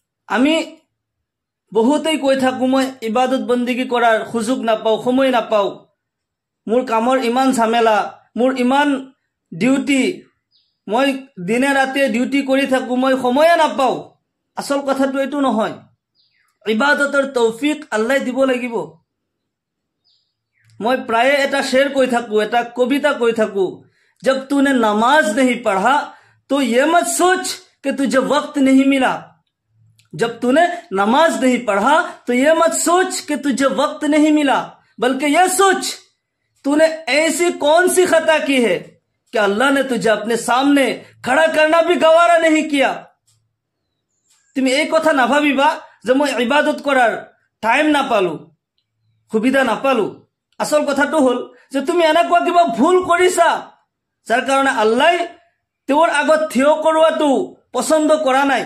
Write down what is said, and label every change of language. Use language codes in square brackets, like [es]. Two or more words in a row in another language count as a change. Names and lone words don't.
[as] আমি বহুতেই কৈ থাকোঁ মই ইবাদত বন্দিগি কৰাৰ সুযোগ নাপাওঁ, সময় নাপাওঁ, মোৰ কামৰ ইমান ঝামেলা, মোৰ ইমান ডিউটি, মই দিনে ৰাতিয়ে ডিউটি কৰি থাকোঁ, মই সময়ে নাপাওঁ। আচল কথাটো এইটো নহয়। ইবাদতৰ তৌফিক আল্লাই দিব লাগিব। মই প্ৰায়ে এটা শ্বেৰ কৈ থাকোঁ, এটা কবিতা কৈ থাকোঁ, [hi] जब तूने नमाज नहीं पढ़ा तो ये मत सोच कि तुझे वक्त नहीं मिला। जब तूने नमाज नहीं पढ़ा तो ये मत सोच कि तुझे वक्त नहीं मिला, बल्कि ये सोच तूने ऐसी कौन सी खता की है कि अल्लाह ने तुझे अपने सामने खड़ा करना भी गवारा नहीं किया। [as] তুমি এই কথা নাভাবিবা যে মই ইবাদত কৰাৰ টাইম নাপালো, সুবিধা নাপালো। আসল কথাটো হ'ল যে তুমি এনেকুৱা কিবা ভুল কৰিছা যাৰ কাৰণে আল্লাহ তেওঁৰ আগত থিয় কৰোৱাটো পছন্দ কৰা নাই।